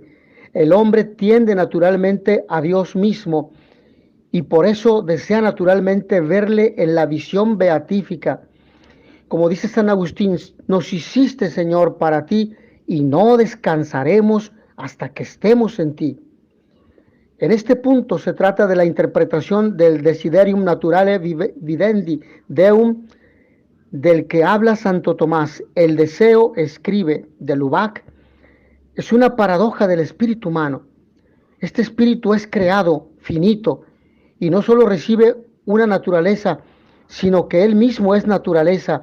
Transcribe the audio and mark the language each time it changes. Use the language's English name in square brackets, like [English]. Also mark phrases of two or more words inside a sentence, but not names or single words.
[Spanish] El hombre tiende naturalmente a Dios mismo, y por eso desea naturalmente verle en la visión beatífica. Como dice San Agustín, nos hiciste, Señor, para ti, y no descansaremos hasta que estemos en ti. En este punto se trata de la interpretación del [Latin] desiderium naturale videndi deum, [Spanish] del que habla Santo Tomás. El deseo, escribe de Lubac, es una paradoja del espíritu humano. Este espíritu es creado, finito, y no solo recibe una naturaleza, sino que él mismo es naturaleza.